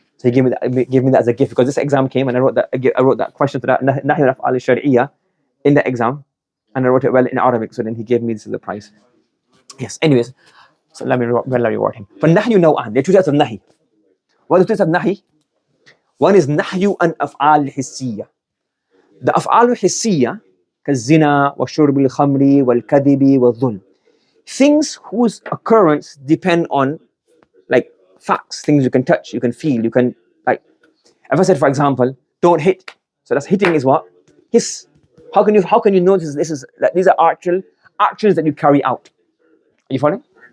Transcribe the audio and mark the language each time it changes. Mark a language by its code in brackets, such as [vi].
[en] So he gave me that as a gift because this exam came and I wrote that question to that [ar] نهي والأفعال الشرعية [en] in the exam, and I wrote it well in Arabic. So then he gave me this as a prize. Yes. Anyways, so let me reward him. [ar] فالنهي نوعان. [en] There are two types of nahi. What is the types of nahi? One is nahyu an af'al hissiyya. [ar] The af'al hissiyya, كالزنا والشرب الخمر والكذب والظلم. [en] Things whose occurrence depend on facts, things you can touch, you can feel, you can if I said, for example, don't hit. So that's hitting is what? Hiss. How can you notice these are actual actions that you carry out? Are you following?